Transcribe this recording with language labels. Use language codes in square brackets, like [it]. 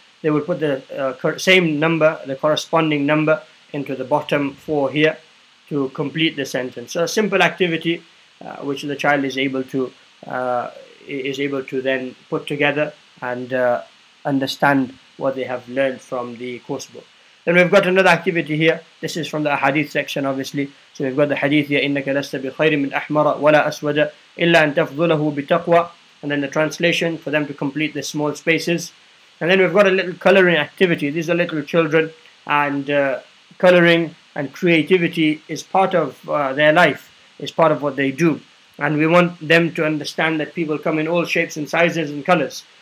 [en] They will put the same number, the corresponding number, into the bottom 4 here to complete the sentence. So a simple activity which the child is able to then put together and understand what they have learned from the course book. Then we've got another activity here. This is from the hadith section, obviously. So we've got the hadith here, [ar] إِنَّكَ لَسْتَ بِخَيْرٍ مِنْ أَحْمَرَ وَلَا أَسْوَدَ إِلَّا أَن تَفْضُلَهُ بِتَقْوَى. [en] And then the translation for them to complete the small spaces. And then we've got a little coloring activity. These are little children, and coloring and creativity is part of their life, is part of what they do. And we want them to understand that people come in all shapes and sizes and colors.